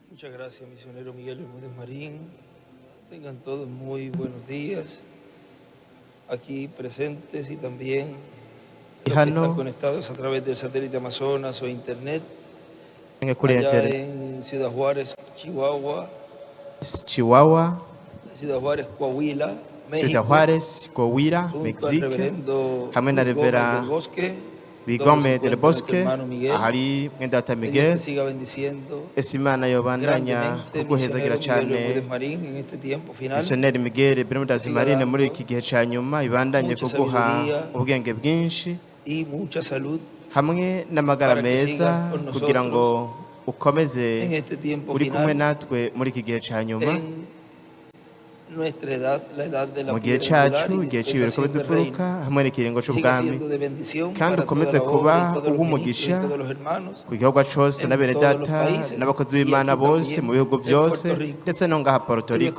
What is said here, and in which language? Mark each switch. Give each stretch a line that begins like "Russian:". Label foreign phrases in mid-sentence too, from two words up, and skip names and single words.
Spanish: Muchas gracias, misionero Miguel Bermúdez Marín. Tengan todos muy buenos días aquí presentes y también los que están conectados a través del satélite Amazonas o internet allá en Ciudad Juárez, Chihuahua, Ciudad Juárez, Coahuila, México, Ciudad Juárez, Coahuila, México,
Rundi: hamwe na Revera Bigome del Bosque, ahari mwendata Miguel, ese Imana yobandanya kuguhezagira cyane Missionnaire Miguel Bermúdez Marín muri iki gihe cya nyuma ibandanye kuguha ubwenge bwinshi hamwe n'amagara meza kugira ngo ukomeze uri kumwe natwe muri iki gihe cya nyuma mu gihe cyacu igihe cy'ibiruko bizifuruka hamwe n'ikiringo cy'ubwami kandi ukomeze kuba uw'umugisha ku gihugu cyose na bene data n'abakozi b'Imana bose mu bihugu byose ndetse no ngaha Puerto Rico.